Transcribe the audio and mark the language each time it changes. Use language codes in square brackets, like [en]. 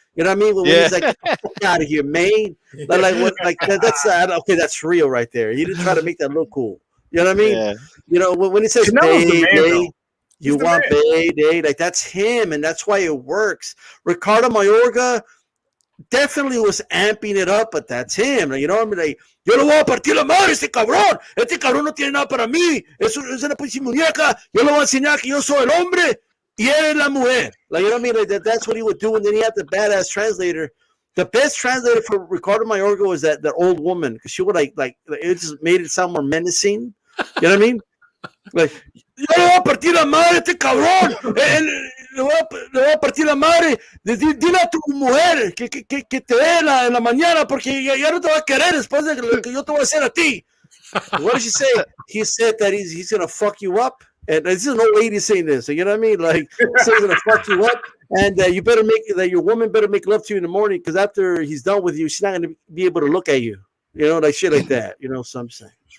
[en] You know what I mean? When he's like, "Get the fuck out of here, man!" That's okay. That's real right there. He didn't try to make that look cool. You know what I mean? Yeah. When he says, "Hey, you want payday," like that's him, and that's why it works. Ricardo Mayorga definitely was amping it up, but that's him. You know what I mean? [es] Like, yo le voy a partir la madre a este cabrón. Este cabrón no tiene nada para mí. Es una pinche muñeca. Yo le voy a enseñar que yo soy el hombre y él es la mujer. [en] Like, you know what I mean? Like that's what he would do. And then he had the badass translator. The best translator for Ricardo Mayorga was that old woman, because she would like it just made it sound more menacing. You know what I mean? [es] Like, yo le voy a partir la madre a este cabrón. Le voy a partir la madre. Dile a tu mujer que te dé en la mañana porque ya no te va a querer después de lo que yo te voy a hacer a ti. [en] What did she say? He said that he's going to fuck you up. And this is an old lady saying this. So you know what I mean? Like, he's going to fuck you up. And you better your woman better make love to you in the morning because after he's done with you, she's not going to be able to look at you. You know, like shit like that. You know, so I'm saying.